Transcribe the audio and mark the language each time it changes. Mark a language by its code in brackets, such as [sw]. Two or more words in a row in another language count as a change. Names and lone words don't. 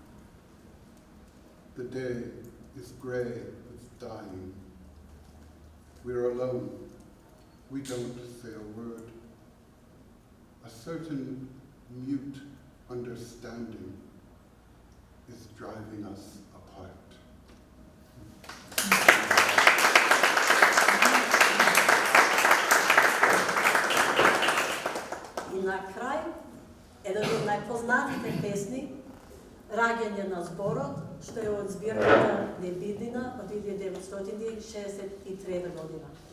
[en] The day is gray with dying. We're alone. We don't say a word. A certain mute understanding is driving us apart. [mk] И на крај, еден од најпознатите песни, Раѓање на зборот, што е од збирката Небиднина од 1963 година.